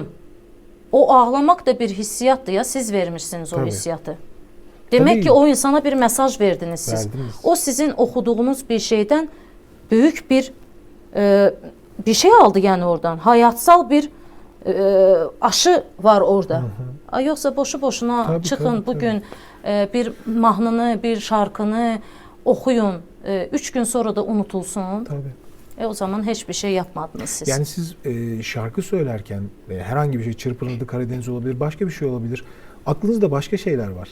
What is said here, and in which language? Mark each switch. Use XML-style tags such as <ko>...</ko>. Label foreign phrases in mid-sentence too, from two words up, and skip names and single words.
<az>O ağlamaq da bir hissiyatdır ya, siz vermişsiniz o Tabii. hissiyatı. Demək Tabii. ki o insana bir mesaj verdiniz siz. Verdiniz. O sizin oxuduğunuz bir şeydən böyük bir şey aldı yəni oradan.</az> <tr>Hayatsal bir aşı var orada.</tr> <az>Yoxsa boşu-boşuna Tabii, çıxın tabii, bugün bir mahnını, bir şarkını oxuyun. 3 gün sonra da unutulsun. Tabii.</az> <tr>O zaman hiçbir şey yapmadınız siz. Yani siz şarkı söylerken herhangi bir şey, Çırpınırdı Karadeniz olabilir, başka bir şey olabilir. Aklınızda başka şeyler var.</tr>